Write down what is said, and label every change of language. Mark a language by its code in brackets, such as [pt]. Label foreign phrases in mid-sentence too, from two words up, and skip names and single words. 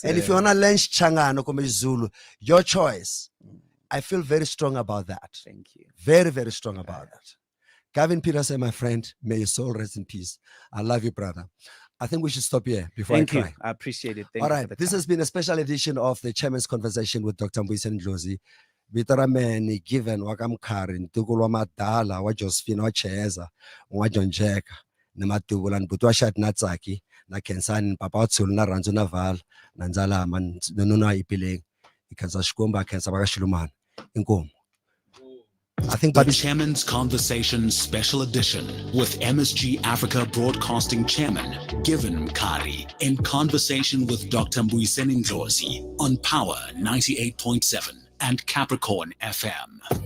[en] and if you want to learn Changano or Zulu, your choice. I feel very strong about that. Thank you. Very, very strong about that. Gavin Peterson, my friend, may your soul rest in peace. I love you, brother. I think we should stop here before Thank I you. cry. I appreciate it. Thank All you. right. This has been a special edition of the Chairman's Conversation with Dr. Mbuyiseni Ndlozi. Vitarameni Given Mkhari, Ntugulwa Madala, wa Josephine, wa Cheza, wa John Jeka, Namatubula, Butwa Shat Natsaki, na Kensan, Papa Tsul, na Ranzo Naval, Nanzala, Man, Nuna Ipiling, Ikansa Shkumba, Kensa Bagashuluman, Inkom. think The Bobby. Chairman's Conversation Special Edition with MSG Africa Broadcasting Chairman Given Mkhari in conversation with Dr Mbuyiseni Ndlozi on Power 98.7 and Capricorn FM.